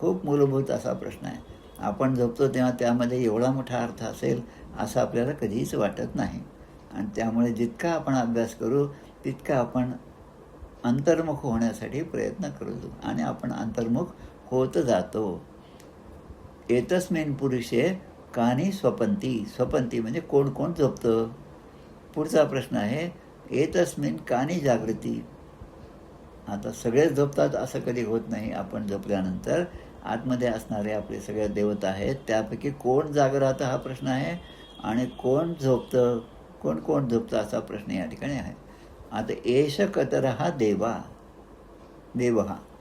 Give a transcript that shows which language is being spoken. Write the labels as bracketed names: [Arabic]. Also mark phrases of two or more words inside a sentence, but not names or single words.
[Marathi] खूप मूलभूत असा प्रश्न आहे. आपण झोपतो तेव्हा त्यामध्ये एवढा मोठा अर्थ असेल असं आपल्याला कधीच वाटत नाही. आणि त्यामुळे जितका आपण अभ्यास करू तितका आपण अंतर्मुख होण्यासाठी प्रयत्न करतो आणि आपण अंतर्मुख होत जातो. [Sanskrit] एतस्मिन् पुरुषे कानि स्वपंती. [Marathi] स्वपंती म्हणजे कोण कोण झोपतं. पुढचा प्रश्न आहे [Sanskrit] एतस्मिन् कानि जागृती. [Marathi] आता सगळेच झोपतात असं कधी होत नाही. आपण झोपल्यानंतर आतमध्ये असणारे आपले सगळे देवता आहेत त्यापैकी कोण जागं राहतं हा प्रश्न आहे, आणि कोण झोपतं, कोण कोण झोपतं असा प्रश्न या ठिकाणी आहे. [Sanskrit] आता एष कतरहा देवहा.